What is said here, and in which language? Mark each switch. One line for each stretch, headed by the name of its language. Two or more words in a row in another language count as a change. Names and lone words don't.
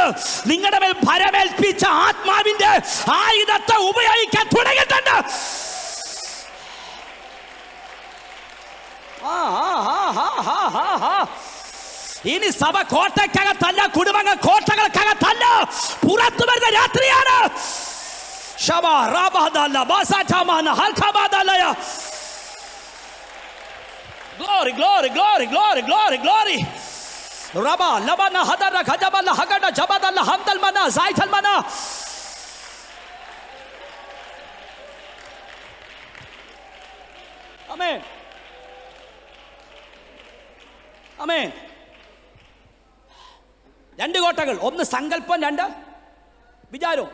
Malayalam: നിങ്ങളുടെ മേൽ ഭരമേൽപ്പിച്ച ആത്മാവിന്റെ ആയുധത്തെ ഉപയോഗിക്കാൻ തുടങ്ങിയിട്ടുണ്ട്. ഇനി സഭ കോട്ടയ്ക്കകത്തല്ല, കുടുംബങ്ങൾ കോട്ടകൾക്കകത്തല്ല, പുറത്തു വരുന്ന രാത്രിയാണ്.
English: Glory, glory, glory, glory, glory, glory. Rabba labana hadara khajabala hagada jabadala hamdal mana zaital mana. Amen. Amen.
Malayalam: രണ്ട് കോട്ടകൾ, ഒന്ന് സങ്കല്പം, രണ്ട് വിചാരവും.